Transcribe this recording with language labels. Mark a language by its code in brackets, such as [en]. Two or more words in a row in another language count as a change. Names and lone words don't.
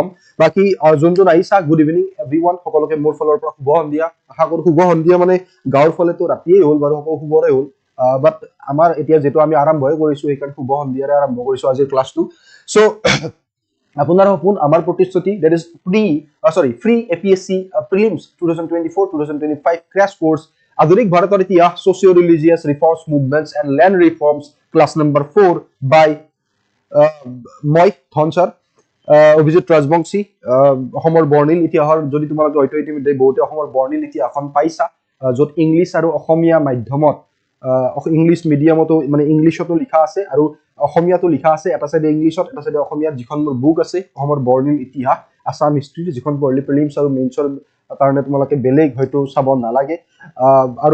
[as] বাকি যোনজন আহিছা [en] good evening everyone [as] সকলোকে মোৰ ফালৰ পৰা শুভ সন্ধিয়া আশা কৰো শুভ সন্ধিয়া মানে গাঁৱৰ ফালেতো ৰাতিয়ে হ'ল বাৰু সকলো শুভৰে হ'ল বাট আমাৰ এতিয়া যেটো আমি আৰম্ভই কৰিছো এইকাৰণে শুভ সন্ধিয়াৰে আৰম্ভ কৰিছো আজিৰ ক্লাছটো সো আপোনাৰ সপোন আমাৰ প্ৰতিশ্ৰুতি [en] that is free APSC Prelims 2024-2025 crash course [as] আধুনিক ভাৰতৰ ইতিহাস [en] socio-religious reforms movements and land reforms class number 4 by [as] মই ধনচাৰ অভিজিত ৰাজবংশী অসমৰ বৰ্ণিল ইতিহাসৰ যদি তোমালোকে হয়তো ইতিমধ্যে বহুতে অসমৰ বৰ্ণিল ইতিহাসখন পাইছা যত ইংলিছ আৰু অসমীয়া মাধ্যমত [en] English medium [as] মানে ইংলিছতো লিখা আছে আৰু অসমীয়াতো লিখা আছে এটা সাইডে ইংলিছত এটা সাইডে অসমীয়াত যিখন বুক আছে অসমৰ বৰ্ণিল ইতিহাস [en] Assam history [as] যিখন পঢ়িলে প্ৰিলিমছ আৰু মেইনছৰ কাৰণে তোমালোকে বেলেগ হয়তো চাব নালাগে আৰু